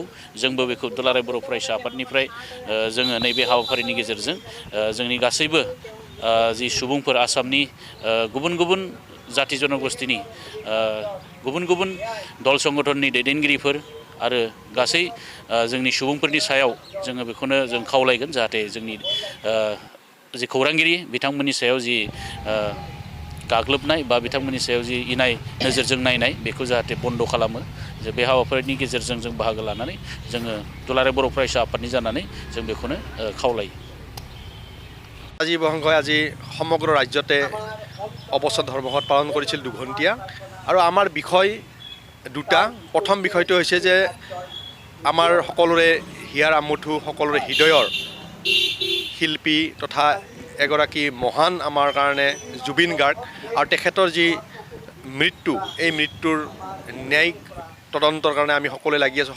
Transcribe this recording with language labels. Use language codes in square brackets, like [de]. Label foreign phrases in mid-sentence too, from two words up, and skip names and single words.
[brx] जोंबो बेखौ दुलाराय बर' फरायसा आफादनिफ्राय जोङो नैबे हाबाफारिनि गेजेरजों जोंनि गासैबो जि सुबुंफोर आसामनि गुबुन गुबुन जाति जनगोष्ठीनि गुबुन गुबुन दल संगठननि दैदेनगिरिफोर आरो गासै जोंनि सुबुंफोरनि सायाव जोङो बेखौनो जों खावलायगोन जाहाथे जोंनि जि खौरांगिरि बिथांमोननि सायाव जि गाग्लोबनाय बा बिथांमोननि सायाव जि इनाय नोजोरजों नायनाय बेखौ जाहाथे बन्द खालामो। जे बे हाबाफारिनि गेजेरजों जों बाहागो लानानै जोङो दुलाराय बर' फरायसा आफादनि जानानै जों बेखौनो खावलायो। [as] আজি বহংগই আজি সমগ্ৰ ৰাজ্যতে অৱস্থান ধৰ্মঘট পালন কৰিছিল দুঘণ্টীয়া আৰু আমাৰ বিষয় দুটা। প্ৰথম বিষয়টো হৈছে যে আমাৰ সকলোৰে হিয়াৰ আমঠু সকলোৰে হৃদয়ৰ শিল্পী তথা এগৰাকী মহান আমাৰ কাৰণে জুবিন গাৰ্গ আৰু তেখেতৰ যি মৃত্যু এই মৃত্যুৰ ন্যায়িক তদন্তৰ কাৰণে আমি সকলোৱে লাগি আছোঁ।